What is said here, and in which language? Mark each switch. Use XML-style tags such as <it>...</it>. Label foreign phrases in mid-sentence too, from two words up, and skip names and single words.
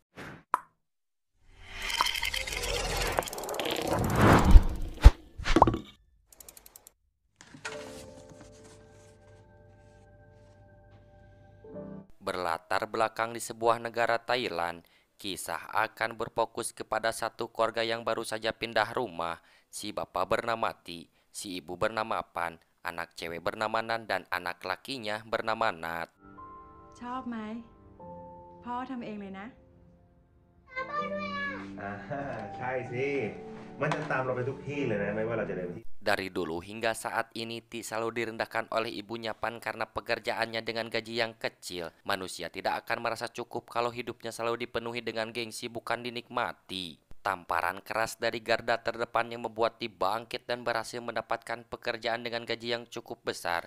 <id>Berlatar belakang di sebuah negara Thailand, kisah akan berfokus kepada satu keluarga yang baru saja pindah rumah. Si bapak bernama Ti, si ibu bernama Pan, anak cewek bernama Nan, dan anak lakinya bernama Nat.</id> <th>ชอบไหมพ่อทำเองเลยนะ ใช่สิมันจะตามเราไปทุกที่เลยนะไม่ว่าเราจะเดินไปที่</th> <id>Dari dulu hingga saat ini Ti selalu direndahkan oleh ibunya Pan karena pekerjaannya dengan gaji yang kecil. Manusia tidak akan merasa cukup kalau hidupnya selalu dipenuhi dengan gengsi bukan dinikmati. Tamparan keras dari garda terdepan yang membuat Ti bangkit dan berhasil mendapatkan pekerjaan dengan gaji yang cukup besar.</id>